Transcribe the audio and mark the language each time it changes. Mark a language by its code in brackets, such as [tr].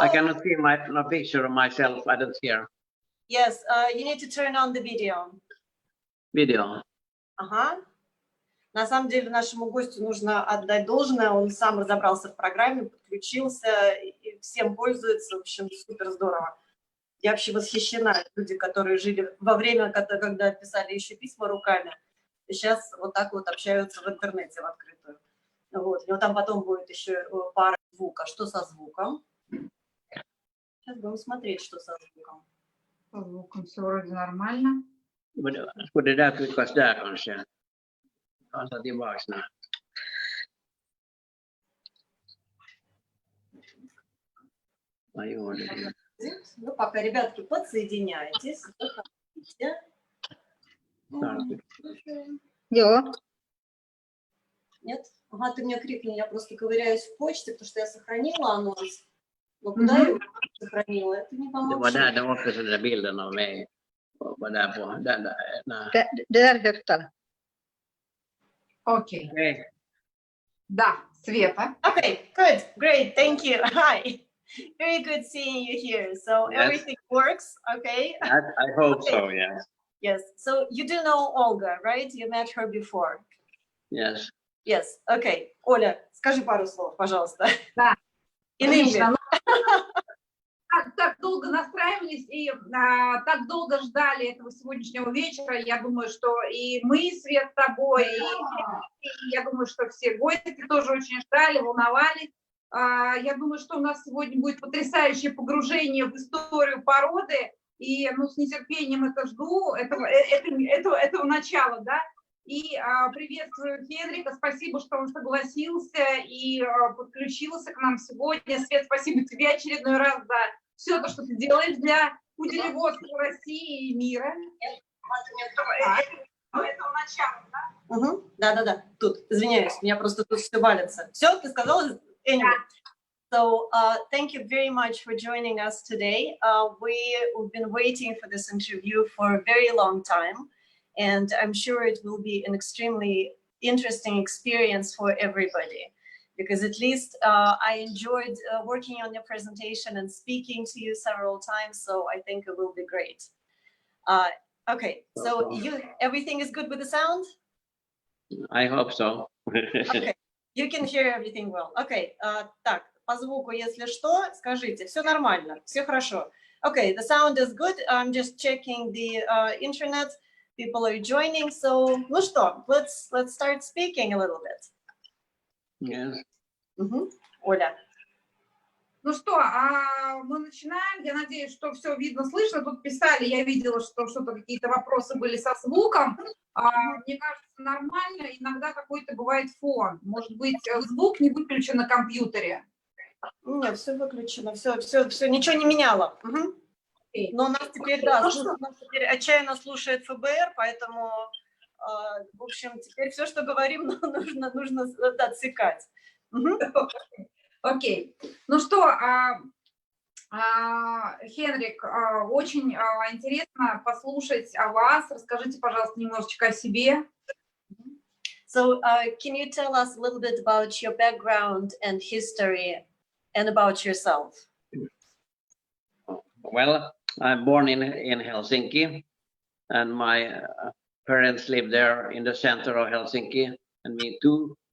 [en] I cannot see no picture of myself. I don't hear. Yes, you need to turn on the video. Video. [ru] Ага. На самом деле нашему гостю нужно отдать должное. Он сам разобрался в программе, подключился и всем пользуется. В общем, супер здорово. Я вообще восхищена. Люди, которые жили во время, когда писали еще письма руками, и сейчас вот так вот общаются в интернете в открытую. Вот. И вот там потом будет еще пара звука. Что со звуком? Сейчас будем смотреть, что со звуком. Со звуком все вроде нормально. [sv] Skulle det där tryckas där kanske? Jag tar tillbaks nu. Vad gjorde det? [ru] Ну, пока, ребятки, подсоединяйтесь. Заходите. Да. Нет? Ага, ты мне крикни, я просто ковыряюсь в почте, потому что я сохранила анонс. Но куда я его сохранила? Это не [sv] Det [ru] поможет. [sv] var där, det var också den där bilden av mig. Var där på, Det där högtalaren. [ru] Окей. [en] Okay. [ru] Да, Света. [en] Okay, good, great, thank you. Hi. Very good seeing you here. So Yes. everything works, okay? I hope so, yes. Yes. So you do know Olga, right? You met her before. Yes. Yes. Okay. [ru] Оля, скажи пару слов, пожалуйста. Да. [en] In English. [ru] Конечно. Так долго настраивались и так долго ждали этого сегодняшнего вечера. Я думаю, что и мы, Свет, с тобой, и я думаю, что все гости тоже очень ждали, волновались. Я думаю, что у нас сегодня будет потрясающее погружение в историю породы. И с нетерпением это жду, этого начала, да. И приветствую Хенрика, спасибо, что он согласился и подключился к нам сегодня. Свет, спасибо тебе очередной раз за все то, что ты делаешь для пуделеводства России и мира. Этого начала, да? Угу. Да. Тут, извиняюсь, у меня просто тут все валится. Все, ты сказала? [en] Anyway. So thank you very much for joining us today. We've been waiting for this interview for a very long time, and I'm sure it will be an extremely interesting experience for everybody, because at least I enjoyed working on your presentation and speaking to you several times, so I think it will be great. Okay, so everything is good with the sound? I hope so. Okay, you can hear everything well. [ru] Okay, так, по звуку, если что, скажите, все нормально, все хорошо. [en] Okay, the sound is good. I'm just checking the internet. People are joining, so [ru] ну что, [en] let's start speaking a little bit. Yes. [ru] Оля. Ну что, мы начинаем. Я надеюсь, что все видно, слышно. Тут писали, я видела, что что-то какие-то вопросы были со звуком. Мне кажется, нормально. Иногда какой-то бывает фон. Может быть, звук не выключен на компьютере. Нет, все выключено, все, ничего не меняло. Угу. Но нас теперь, да, нас теперь отчаянно слушает ФБР, поэтому, в общем, теперь все, что говорим, нужно отсекать. Угу. Окей. Ну что, Хенрик, очень интересно послушать о вас. Расскажите, пожалуйста, немножечко о себе. [en] So, can you tell us a little bit about your background and history and about yourself? Well, I'm born in Helsinki, and my parents live there in the center of Helsinki, and me too.